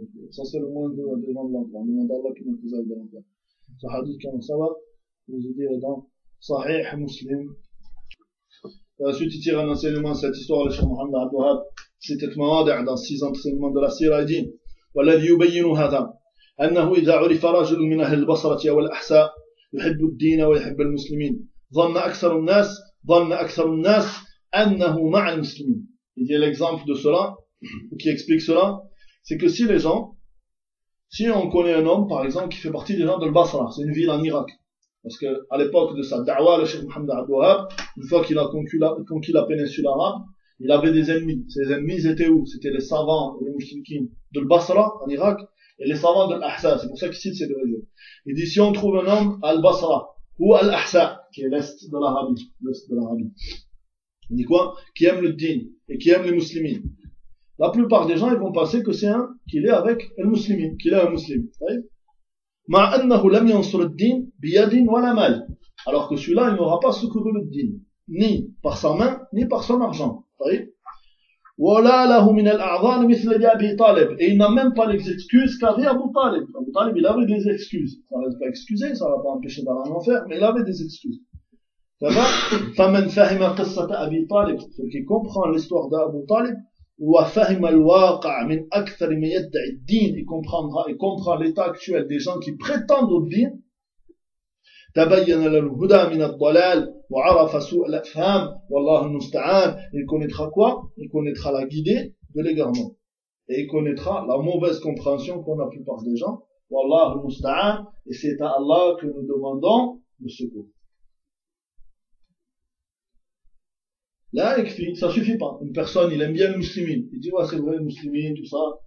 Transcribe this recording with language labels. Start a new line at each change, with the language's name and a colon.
French: Ça, c'est le moins dur devant l'enfer. On demande à Allah qui nous fait aller de l'enfer. Ce hadith, comme ça va, je vous ai dit, est dans Sahih Muslim. Et ensuite, il tire un enseignement de cette histoire de Cheikh Mohammed Abu Hab. C'était Mawadi' dans 6 enseignements de la Sirah. Il dit,
Arabic: والذي يبين هذا أنه إذا عرف رجل من أهل البصرة والأحساء يحب الدين ويحب المسلمين ظن أكثر الناس أنه مع المسلمين.
French: Il y a l'exemple de cela qui explique cela, c'est que si on connaît un homme par exemple qui fait partie des gens de Basra, c'est une ville en Irak, parce que à l'époque de sa da'wa, le Cheikh Mohammed Abd al-Wahhab, une fois qu'il a conquis la péninsule arabe, il avait des ennemis. Ses ennemis étaient où? C'était les savants, les mouchriquins de Basra, en Irak, et les savants de l'Ahsa. C'est pour ça qu'il cite ces deux régions. Il dit, si on trouve un homme à Basra, ou à l'Ahsa, qui est l'Est de l'Arabie, il dit quoi? Qui aime le din, et qui aime les muslimines. La plupart des gens, ils vont penser que c'est un, qu'il est avec un muslimin, qu'il est un muslim.
Arabic: Ma annahu lam yansur le din, biyadin wa la mal.
French: Alors que celui-là, il n'aura pas secouru le din, ni par sa main, ni par son argent.
Arabic: ولا له من الأعذار مثل أبي طالب.
French: Et il n'a même pas l'excuse qu'avait Abu Talib. Abu Talib, il avait des excuses. Ça ne l'a pas excusé, ça ne l'a pas empêché d'aller en enfer, mais il avait des excuses. Ça va?
Arabic: فمن فهم قصة أبي طالب.
French: Celui qui comprend l'histoire d'Abu Talib,
Arabic: وفهم الواقع من أكثر ما يدعي الدين.
French: Il comprend l'état actuel des gens qui prétendent au din.
Arabic: تبين للهدى من الضلال وعرف سوء الافهام والله المستعان.
French: Il connaîtra quoi? Il connaîtra la guidée de l'égarement. Et il connaîtra la mauvaise compréhension qu'ont la plupart des gens.
Arabic: والله المستعان.
French: Et c'est à Allah que nous demandons le secours. Là, ça suffit pas. Une personne, il aime bien le muslimin. Il dit, ouais, c'est vrai, le muslimin, tout ça.